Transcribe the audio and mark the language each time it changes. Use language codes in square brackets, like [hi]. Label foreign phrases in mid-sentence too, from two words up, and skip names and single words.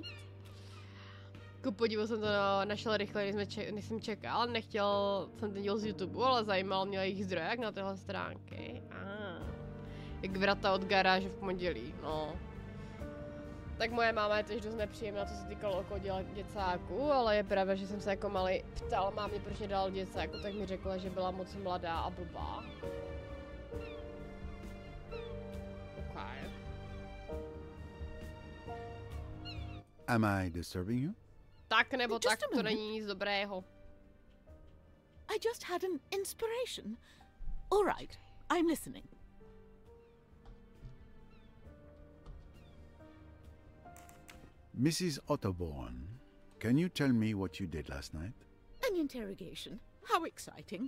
[cs] Ku podivu jsem to našel rychle, než jsem čekal, nechtěl jsem ten díl z YouTube, ale zajímal mě jejich zdroje, jak na tyhle stránky. Jak vrata od garáže v pondělí, no. Tak moje máma je tež dost nepříjemná, co se týkalo okolo děcáku, ale je pravda, že jsem se jako malý ptal mámě, proč mě dal děcáku, tak mi řekla, že byla moc mladá a blbá. [en] Okay. Am I disturbing you? [cs] Tak nebo tak, to není nic dobrého. [en] I just had an inspiration. All right, I'm listening. Mrs. Otterborn, can you tell me what you did last night? An interrogation. How exciting.